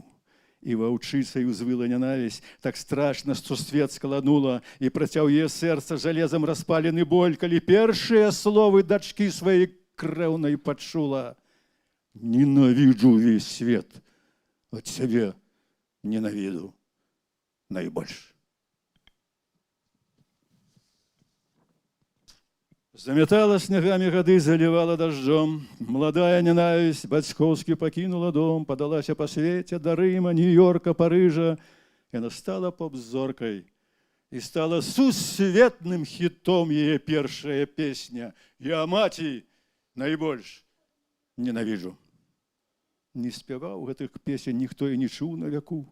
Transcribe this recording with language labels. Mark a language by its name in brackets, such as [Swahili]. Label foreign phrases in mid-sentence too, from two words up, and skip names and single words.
[Belarusian] І ваўчыцай узвыла ненавісць, так страшна, што свет скаланула, і працяў яе сэрца жалезам распалены боль, калі першыя словы дачкі сваёй крэўнай пачула: «Ненавіджу весь свет, ад сябе ненавіду найбольш». [Russian] Заметала снегами гады, заливала дождем. Молодая ненависть [Belarusian] бацькоўскі пакінула дом, падалася па свеце да Рыма, Нью-Йорка, Парыжа. Яна стала поп-зоркай, і стала сусветным хітом яе першая песня: «Я маці найбольш ненавіджу». Не спяваў гэтых песень ніхто і не чуў на вяку.